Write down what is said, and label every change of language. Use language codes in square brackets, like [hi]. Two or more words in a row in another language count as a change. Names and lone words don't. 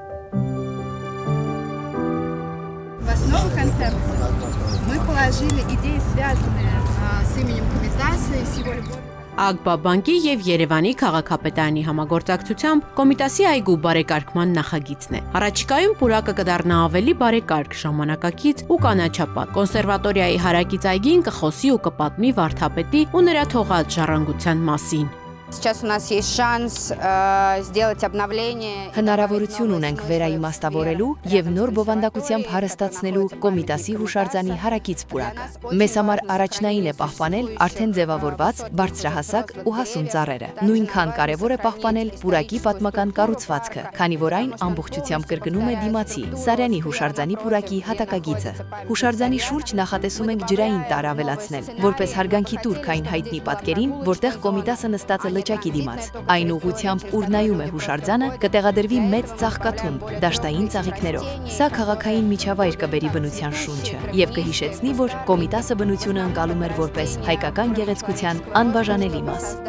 [ru] В основу концепции мы положили идеи, связанные с именем Комիտаса и с его любовью. [hy] Ագբա բանկի եւ Երևանի քաղաքապետարանի համագործակցությամբ Կոմիտասի այգու բարեկարգման նախագիծն է։ Առաջիկայում պուրակը կդառնա ավելի բարեկարգ, ժամանակակից ու կանաչապատ։ Կոնսերվատորիայի հարակից այգին կխոսի ու կպատմի վարդապետի ու նրա թողած ժառանգության մասին։ [ru] Сейчас у нас есть шанс сделать обновление. [hy] Հնարավորություն ունենք վերաիմաստավորելու եւ նոր բովանդակությամբ հարստացնելու Կոմիտասի հուշարձանի հարակից պուրակը։ Մեզ համար առաջնային է պահպանել արդեն ձևավորված բարձրահասակ ու հասուն ծառերը։ Նույնքան կարևոր է պահպանել պուրակի պատմական կառուցվածքը, քանի որ այն ամբողջությամբ կրկնում է դիմացի Սարյանի հուշարձանի պուրակի հատակագիծը։ Հուշարձանի շուրջ նախատեսում ենք ջրային տար ավելացնել, որպես հարգանքի տուրք այն հայտնի պատկերին, որտեղ Կոմիտասը նստած է լճակի դիմաց։ Այն ուղղությամբ, ուր նայում է հուշարձանը, կտեղադրվի մեծ ծաղկաթումբ դաշտային ծաղիկներով։ Սա քաղաքային միջավայր կբերի բնության շունչը եւ կհիշեցնի, որ Կոմիտասը բնությունը ընկալում էր որպես հայկական գեղեցկության անբաժանելի մաս։